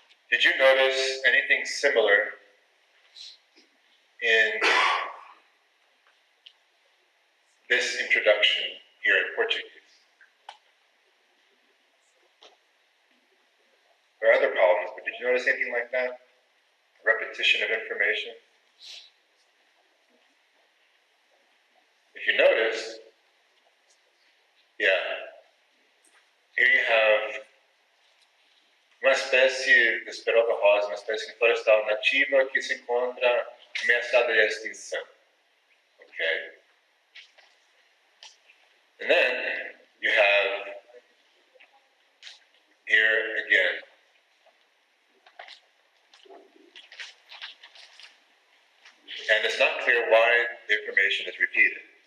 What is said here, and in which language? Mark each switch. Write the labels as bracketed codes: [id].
[en] Did you notice anything similar in this introduction here in Portuguese? There are other problems, but did you notice anything like that? Repetition of information? If you notice, yeah, here you have [pt] uma espécie de esperoca rosa, uma espécie florestal nativa que se encontra ameaçada de extinção. [en] Okay? And then you have here again. And it's not clear why the information is repeated.